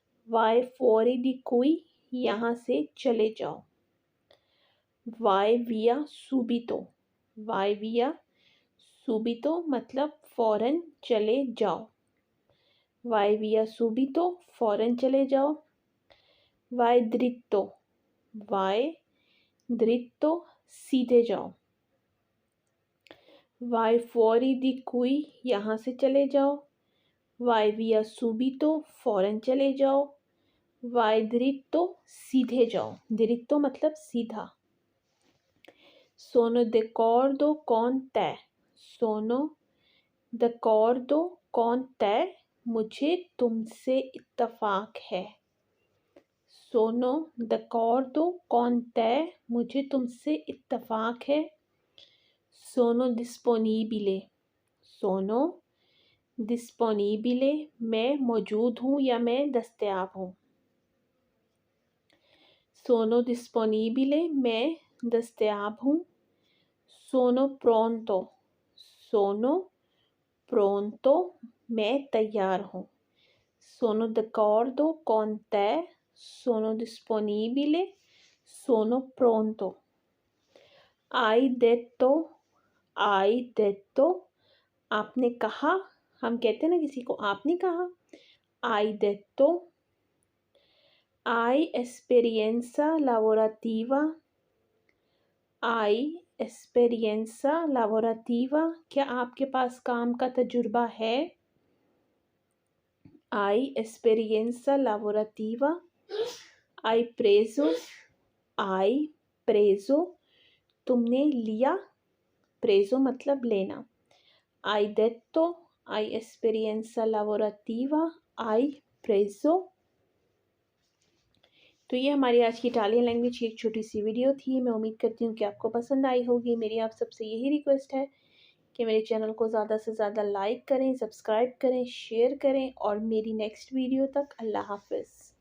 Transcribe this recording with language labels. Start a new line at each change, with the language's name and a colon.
Italian: वाई फोरी दी कुई
Hindi: यहाँ से चले जाओ।
Italian: वाई विया सुबितो। वाई विया सुबितो
Hindi: मतलब फ़ौरन चले जाओ।
Italian: vai via subito
Hindi: फ़ौरन चले जाओ।
Italian: vai dritto, vai dritto
Hindi: सीधे जाओ।
Italian: vai fuori di qui
Hindi: यहाँ से चले जाओ।
Italian: vai via subito
Hindi: फ़ौरन चले जाओ।
Italian: vai dritto
Hindi: सीधे जाओ। dritto मतलब सीधा।
Italian: sono d'accordo con te, sono d'accordo con te
Hindi: मुझे तुमसे इत्तफ़ाक़ है।
Italian: sono d'accordo con te
Hindi: मुझे तुमसे इत्तफ़ाक़ है।
Italian: sono disponibile, sono disponibile
Hindi: मैं मौजूद हूँ या मैं दस्तयाब हूँ।
Italian: sono disponibile
Hindi: मैं दस्तयाब हूँ।
Italian: sono pronto, sono pronto
Hindi: मैं तैयार हूँ।
Italian: sono d'accordo con te, sono disponibile, sono pronto। hai detto
Hindi: आपने कहा। हम कहते हैं ना किसी को आपने कहा।
Italian: hai detto। hai esperienza lavorativa, hai esperienza lavorativa
Hindi: क्या आपके पास काम का तजुर्बा है।
Italian: hai esperienza lavorativa। hai preso
Hindi: तुमने लिया। preso मतलब लेना।
Italian: hai detto, hai esperienza lavorativa, hai preso।
Hindi: तो ये हमारी आज की इटालियन लैंग्वेज की एक छोटी सी वीडियो थी। मैं उम्मीद करती हूँ कि आपको पसंद आई होगी। मेरी आप सबसे यही रिक्वेस्ट है कि मेरे चैनल को ज़्यादा से ज़्यादा लाइक करें, सब्सक्राइब करें, शेयर करें और मेरी नेक्स्ट वीडियो तक अल्लाह हाफ़िज़।